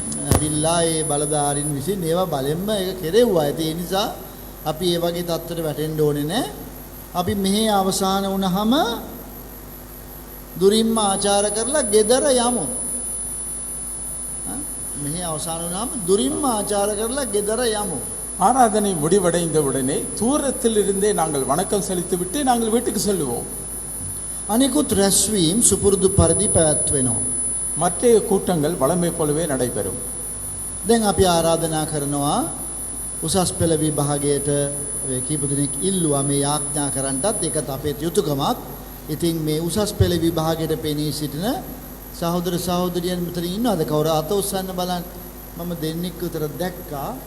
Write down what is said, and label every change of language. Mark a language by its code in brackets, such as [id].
[si] ඇවිල්ලා ඒ බලධාරීන් විසින් ඒවා බලෙන්ම ඒක කෙරෙව්වා. ඒ නිසා අපි ඒ වගේ තත්ත්වයකට වැටෙන්න ඕනේ නැහැ. අපි මෙහි අවසාන වුණාම දුරින්ම ආචාර කරලා ගෙදර යමු. මෙහි අවසාන වුණාම දුරින්ම ආචාර කරලා ගෙදර යමු. [ta] ஆராதனை முடிவடைந்த உடனே தூரத்தில் இருந்தே நாங்கள் வணக்கம் செலுத்திவிட்டு நாங்கள் வீட்டுக்கு செல்லுவோம். [si] අනිකුත් රැස්වීම් සුපුරුදු පරිදි පැවැත්වෙනවා. [ta] மற்ற கூட்டங்கள் வழமை போலவே நடைபெறும். [si] දැන් අපි ආරාධනා කරනවා උසස් පෙළ විභාගයට කීප දෙනෙක් ඉල්ලුවා මේ යාඥා කරන්නටත් ඒකත් අපේ යුතුයකමක්. ඉතින් මේ උසස් පෙළ විභාගයට පෙනී සිටින සහෝදර සහෝදරියන් මෙතන ඉන්නවද? කවුරු අත උස්සන්න බලන්න. මම දෙන්නෙක් විතර දැක්කා.